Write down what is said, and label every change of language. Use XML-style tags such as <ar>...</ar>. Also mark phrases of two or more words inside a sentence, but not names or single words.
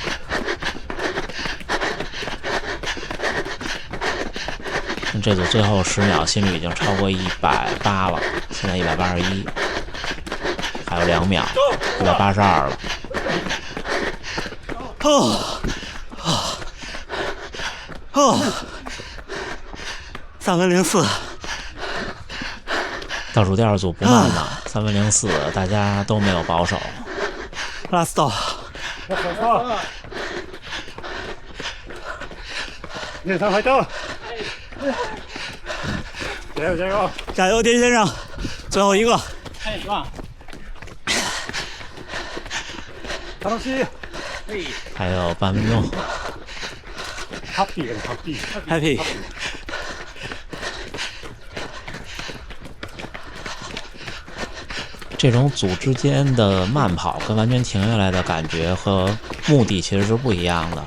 <zh>这组最后10秒心率已经超过180了，现在181，还有2秒182了。 3分04。倒数第2组不慢呢，3分04，大家都没有保守。</zh> <ja>ラスト。皆さんファイト！</ja> <zh>加油加油！加油，田先生，最后一个。</zh> <ja>楽しい。</ja> <zh>还有半分钟。 Happy。这种组之间的慢跑跟完全停下来的感觉和目的其实是不一样的。</zh>